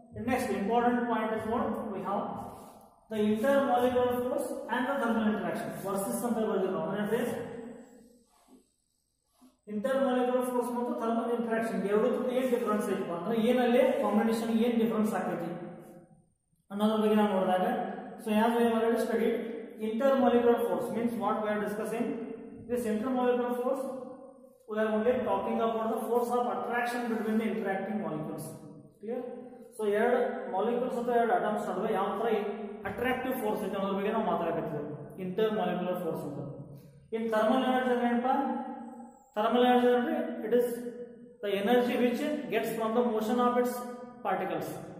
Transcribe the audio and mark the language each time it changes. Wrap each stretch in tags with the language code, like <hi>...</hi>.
<en>next important point is what we have the intermolecular force and the thermal interaction versus</en> <kn>ಅಂತ ಬರ್ದಿರೋ ಅಂದ್ರೆ intermolecular force ಮತ್ತು thermal interaction ಎರಡಕ್ಕೂ ಏನ್ difference ಐತಪ್ಪ ಅಂದ್ರೆ ಏನಲ್ಲಿ ಕಾಂಬಿನೇಷನ್ ಏನ್ ಡಿಫರೆನ್ಸ್ ಆಗ್ತೈತಿ ಅನ್ನೋದ್ರ ಬಗ್ಗೆ ನಾವು ನೋಡಿದಾಗ, so</kn> <en>as we have already studied, intermolecular force means what we are discussing. This intermolecular force, we are only talking about the force of attraction between the interacting molecules. Clear?</en> <kn>So ಎರಡು molecules ಅಥವಾ ಎರಡು atoms ನಡುವೆ ಯಾವ ತರ attractive force ಐತೆ ಅನ್ನೋದ್ರ ಬಗ್ಗೆ ನಾವು ಮಾತಾಡಕತ್ತೀವಿ. ಇಂಟರ್ಮಾಲಿಕ್ಯುಲರ್ ಫೋರ್ಸ್ ಅಂತ. ಇನ್ ಥರ್ಮಲ್ ಎನರ್ಜಿ ಅಂದ್ರೆ ಏನಪ್ಪ? ಥರ್ಮಲ್ ಎನರ್ಜಿ ಅಂದ್ರೆ</kn> <en>It is the energy which gets from the motion of its particles.</en>